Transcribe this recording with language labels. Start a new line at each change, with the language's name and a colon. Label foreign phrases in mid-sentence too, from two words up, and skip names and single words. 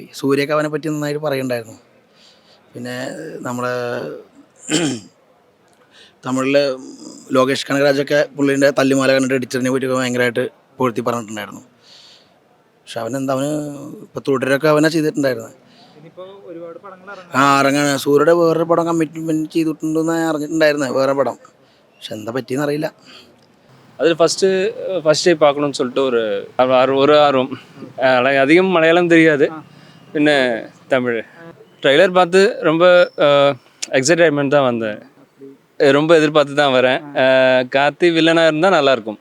Malayalam: സൂര്യക്ക് അവനെ പറ്റി നന്നായിട്ട് പറയുന്നുണ്ടായിരുന്നു. പിന്നെ നമ്മുടെ തമിഴിലെ ലോകേഷ് കനകരാജൊക്കെ പുള്ളീൻ്റെ തല്ലുമാല കണ്ടിട്ട് എഡിറ്ററിനെ പറ്റി ഭയങ്കരമായിട്ട് പൊഴുത്തി പറഞ്ഞിട്ടുണ്ടായിരുന്നു. പക്ഷെ അവന് ഇപ്പോൾ തുടരൊക്കെ അവനെ ചെയ്തിട്ടുണ്ടായിരുന്നു. ഇറങ്ങാണ്. സൂര്യയുടെ വേറൊരു പടം കമ്മിറ്റ്മെൻറ്റ് ചെയ്തിട്ടുണ്ടെന്ന് അറിഞ്ഞിട്ടുണ്ടായിരുന്നു, വേറെ പടം. പക്ഷെ എന്താ പറ്റിയെന്ന് അറിയില്ല.
Tamil: அது ஃபஸ்ட்டே பார்க்கணும்னு சொல்லிட்டு ஒரு ஆர்வம். அதிகம் மலையாளம் தெரியாது, பின்ன தமிழ். ட்ரெய்லர் பார்த்து ரொம்ப எக்ஸைட்மெண்ட் தான் வந்தேன். ரொம்ப எதிர்பார்த்து தான் வரேன். கார்த்தி வில்லனாக இருந்தால் நல்லாயிருக்கும்.